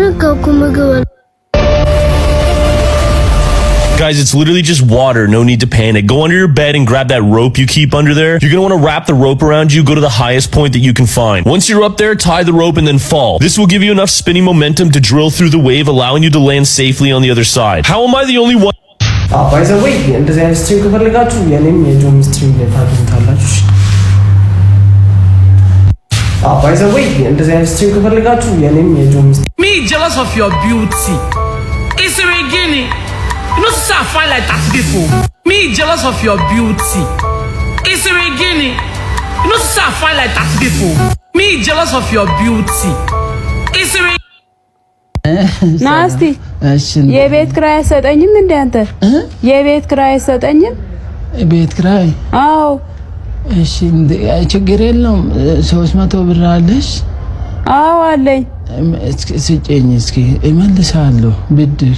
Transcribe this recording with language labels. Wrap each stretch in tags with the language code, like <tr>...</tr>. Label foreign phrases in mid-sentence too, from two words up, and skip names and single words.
<am>እኮ ምግብ</am> <en>Guys, it's literally just water. No need to panic. Go under your bed and grab that rope you keep under there. You're gonna want to wrap the rope around you. Go to the highest point that you can find. Once you're up there, tie the rope and then fall. This will give you enough spinning momentum to drill through the wave, allowing you to land safely on the other side. How am I the only one? By the way,</en> <am>እንደዚህ አይነት ስትሪም ከፈልጋችሁ የኔም የጆም ስትሪም ላይ ታገኙታላችሁ።</am> <en>By the way,</en> <am>እንደዚህ አይነት ስትሪም ከፈልጋችሁ የኔም የጆም</am> <en>Me jealous of your beauty. It's a beginning. You know, I find like that before. Me jealous of your beauty. It's a beginning. You know, I find like that before. Me jealous of your beauty. It's a</en> <am>ናስቲ የቤት ክራይ ሰጠኝም እንዴ አንተ? የቤት ክራይ ሰጠኝም? ቤት ክራይ? አዎ። እሺ ችግር የለውም። 300 ብር አለሽ? አዎ አለኝ። ስጪኝ እስኪ እመልሳለሁ ብድር።</am>